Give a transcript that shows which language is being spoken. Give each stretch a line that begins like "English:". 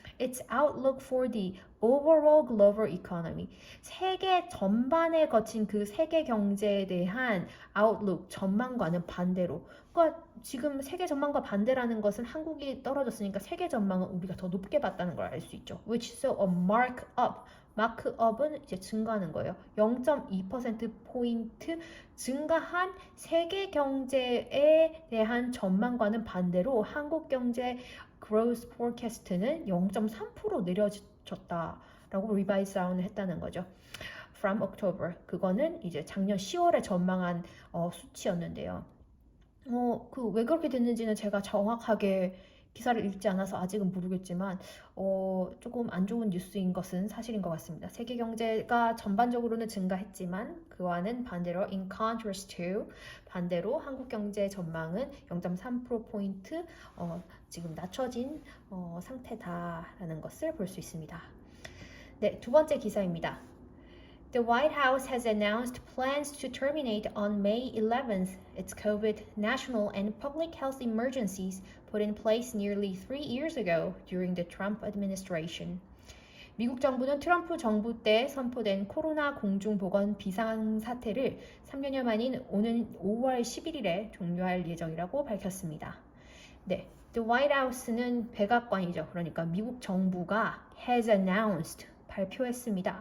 English: Its outlook for the overall global economy
Korean: 세계 전반에 거친 그 세계 경제에 대한 outlook 전망과는 반대로 그러니까 지금 세계 전망과 반대라는 것은 한국이 떨어졌으니까 세계 전망은 우리가 더 높게 봤다는 걸 알 수 있죠.
English: Which saw a mark up
Korean: 마크업은 이제 증가하는 거예요. 0.2%포인트 증가한 세계 경제에 대한 전망과는 반대로 한국 경제
English: growth forecast
Korean: 는 0.3% 내려졌다라고 revise down을 했다는 거죠.
English: From October
Korean: 그거는 이제 작년 10월에 전망한 수치였는데요. 그 왜 그렇게 됐는지는 제가 정확하게 기사를 읽지 않아서 아직은 모르겠지만 조금 안 좋은 뉴스인 것은 사실인 것 같습니다. 세계 경제가 전반적으로는 증가했지만 그와는 반대로
English: in contrast to
Korean: 반대로 한국 경제 전망은 0.3%포인트 지금 낮춰진 상태다라는 것을 볼 수 있습니다. 네, 두 번째 기사입니다.
English: The White House has announced plans to terminate on May 11th its COVID national and public health emergencies put in place nearly 3 years ago during the Trump administration.
Korean: 미국 정부는 트럼프 정부 때 선포된 코로나 공중보건 비상사태를 3년여 만인 오는 5월 11일에 종료할 예정이라고 밝혔습니다. 네, The White House는 백악관이죠. 그러니까 미국 정부가
English: has announced
Korean: 발표했습니다.